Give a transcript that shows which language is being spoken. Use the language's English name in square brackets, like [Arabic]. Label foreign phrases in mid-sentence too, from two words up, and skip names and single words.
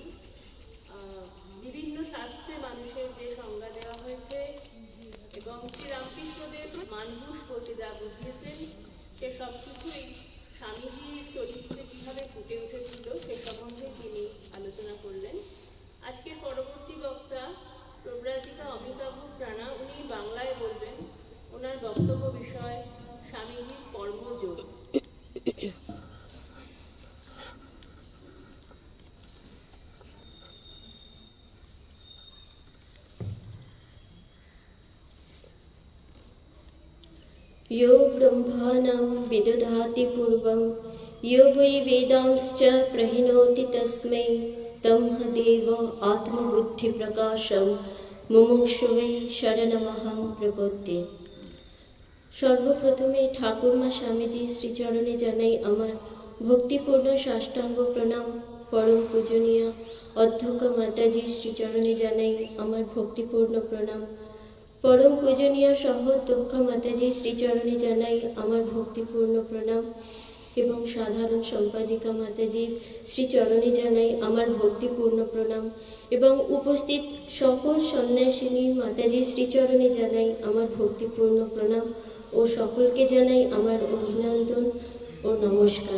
[Bangla] বিভিন্ন শাস্ত্রে মানুষের যে সংজ্ঞা দেওয়া হয়েছে এবং শ্রীরামকৃষ্ণদেব মানুষ বলতে যা বুঝিয়েছেন সে সব কিছুই স্বামীজির চরিত্রে কীভাবে ফুটে উঠেছিল সে সম্বন্ধে তিনি আলোচনা করলেন। আজকের পরবর্তী বক্তা প্রব্রাজিকা অমিতাভ প্রাণা, উনি বাংলায় বলবেন। ওনার বক্তব্য বিষয় স্বামীজির কর্মযোগ। [Sanskrit] यो ब्रह्माणं विदधाति पूर्वं यो वै वेदांश्च प्रहिणोति तस्मै तमहदेव आत्मबुद्धिप्रकाशं मुमुक्षुवे शरणमहं प्रपद्ये। [Bangla] সর্বপ্রথমে ঠাকুরমা স্বামীজি শ্রীচরণে জানাই আমার ভক্তিপূর্ণ সাষ্টাঙ্গ প্রণাম। পরম পূজনীয় অধ্যক্ষ মাতাজি শ্রীচরণে জানাই আমার ভক্তিপূর্ণ প্রণাম। পরম পূজনীয় সহোদক্ষ মাতাজি শ্রীচরণে জানাই আমার ভক্তিপূর্ণ প্রণাম এবং সাধারণ সম্পাদিকা মাতাজির শ্রীচরণে জানাই আমার ভক্তিপূর্ণ প্রণাম এবং উপস্থিত সকল সন্ন্যাসিনী মাতাজি শ্রীচরণে জানাই আমার ভক্তিপূর্ণ প্রণাম ও সকলকে জানাই আমার অভিনন্দন ও নমস্কার।